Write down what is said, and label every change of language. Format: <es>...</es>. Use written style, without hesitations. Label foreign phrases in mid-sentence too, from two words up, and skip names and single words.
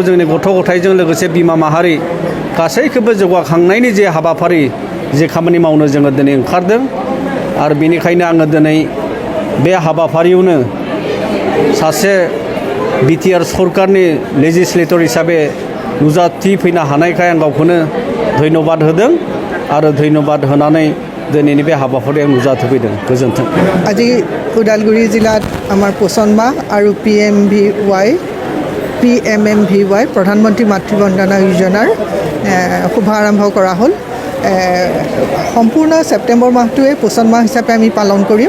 <brx>जोंनि गथ' गथायजों लोगोसे बिमा माहारि गासैखौबो जौगाखांनायनि जे हाबाफारि जे खामानि मावनो जोङो दिनै ओंखारदों आरो बेनिखायनो आङो दिनै बे हाबाफारियावनो सासे बिटिआर सरकारनि लेजिस्लेटर हिसाबै नुजाथिफैनो हानायखाय आं गावखौनो धन्यबाद होदों आरो धन्यबाद होनानै दिनैनि बे हाबाफारियाव नुजाथिफैदों गोजोन्थों।</brx> <as>আজি ওদালগুৰি জিলাত আমাৰ পোষণ মাহ আৰু PMMVY প্ৰধানমন্ত্ৰী মাতৃ বন্দনা যোজনাৰ শুভাৰম্ভ কৰা হ'ল। সম্পূৰ্ণ ছেপ্টেম্বৰ মাহটোৱে পোষণ মাহ হিচাপে আমি পালন কৰিম।</as>